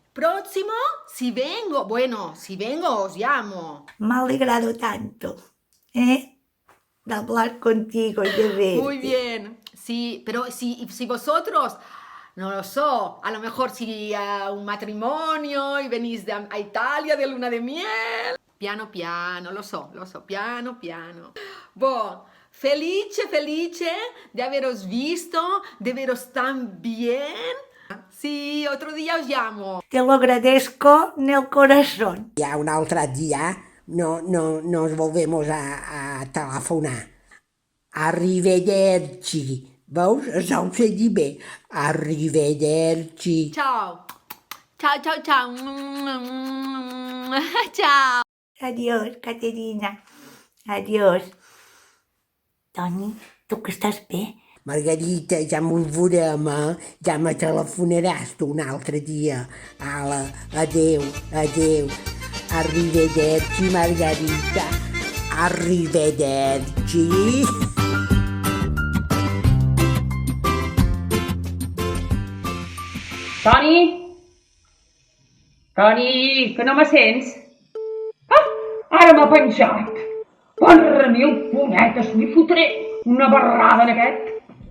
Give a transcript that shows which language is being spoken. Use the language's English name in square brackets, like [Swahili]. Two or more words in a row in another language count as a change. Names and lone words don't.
[Spanish] Próximo, si vengo os llamo. Me ha alegrado tanto, de hablar contigo y de verte. Muy bien, sí, pero si vosotros, no lo sé, a lo mejor si a un matrimonio y venís a Italia de luna de miel. [Italian] Piano piano, lo so, piano piano. Boh, felice [Spanish] de haberos visto, de veros tan bien. Sí, otro día os llamo. Te lo agradezco en el corazón. [Catalan] Ja un altre dia [Spanish] nos volvemos a telefonar. [Catalan] Arrivederci. Veus? Això ho sé dir bé. [Italian] Arrivederci. Ciao. Ciao. Ciao. [Spanish] Adiós, Caterina. Adiós. [Catalan] Toni, tu que estàs bé? Margarita, ja m'ho veurem, ja me telefonaràs tu un altre dia. Ala, adeu. [Italian] Arrivederci, Margarita. Arrivederci. [Catalan] Toni, que no me sents? Ara m'ha penjat. Per mil punyetes, li fotré una barrada en aquest.